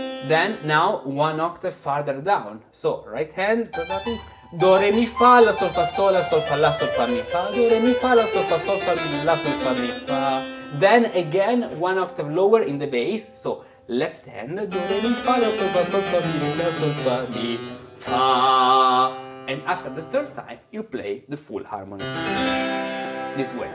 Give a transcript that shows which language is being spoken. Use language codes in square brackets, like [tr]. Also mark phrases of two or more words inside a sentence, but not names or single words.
[en] Then now one octave farther down. So right hand, do re mi fa la sol fa sol la sol fa la sol fa mi fa, do re mi fa la sol fa sol fa mi la sol fa mi fa. Then again one octave lower in the bass. So left hand, do re mi fa la sol fa sol fa mi la sol fa mi fa. And after the third time, you play the full harmony this way.